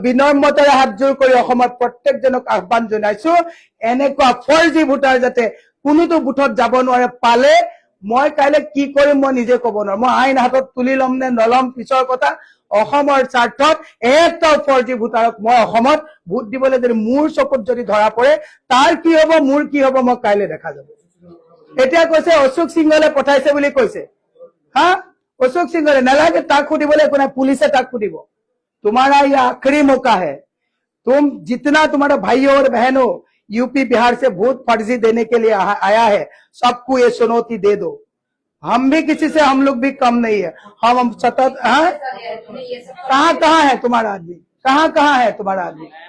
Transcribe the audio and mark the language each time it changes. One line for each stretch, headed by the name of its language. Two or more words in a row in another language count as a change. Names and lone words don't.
Assamese: বিনম্ৰতাৰে হাত জোৰ কৰি অসমৰ প্ৰত্যেকজনক আহ্বান জনাইছো এনেকুৱা ফৰ্জি ভোটাৰ যাতে কোনোটো বুথত যাব নোৱাৰে পালে মই কাইলে কি কৰিম মই নিজে ক'ব নোৱাৰো মই আইন হাতত তুলি ল'ম নে নলম পিছৰ কথা অসমৰ স্বাৰ্থত এটা 4G ভোটাৰক মই অসমত ভোট দিবলৈ যদি মোৰ চকুত যদি ধৰা পৰে তাৰ কি হ'ব মোৰ কি হ'ব মই কাইলে দেখা যাব এতিয়া কৈছে অশোক সিংহলে পঠাইছে বুলি কৈছে হা অশোক সিংহ নালাগে তাক খুদিবলৈ ক' পুলিচে তাক খুদিব
Hindi: तुम्हारा ये आखिरी मौका है तुम जितना तुम्हारा भाइयों और बहनों यूपी बिहार से वोट फर्जी देने के लिए आया है सबको ये चुनौती दे दो हम भी किसी से हम लोग भी कम नहीं है हम सतत कहाँ है तुम्हारा आदमी कहाँ है तुम्हारा आदमी